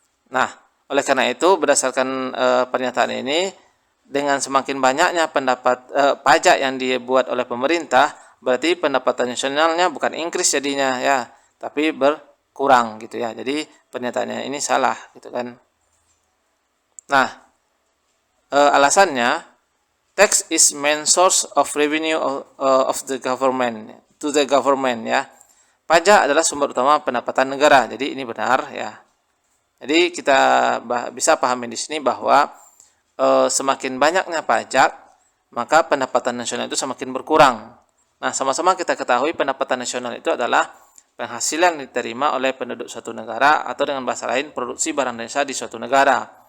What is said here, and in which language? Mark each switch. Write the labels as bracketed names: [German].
[Indonesian] Nah, oleh karena itu berdasarkan pernyataan ini, dengan semakin banyaknya pajak yang dibuat oleh pemerintah, berarti pendapatan nasionalnya bukan increase jadinya ya, tapi berkurang gitu ya. Jadi pernyataannya ini salah gitu kan. Nah, alasannya [English] tax is main source of revenue of the government to the government ya. [Indonesian] Pajak adalah sumber utama pendapatan negara. Jadi ini benar ya. Jadi kita bisa pahami di sini bahwa semakin banyaknya pajak, maka pendapatan nasional itu semakin berkurang. Nah, sama-sama kita ketahui pendapatan nasional itu adalah penghasilan yang diterima oleh penduduk suatu negara atau dengan bahasa lain produksi barang dan jasa di suatu negara.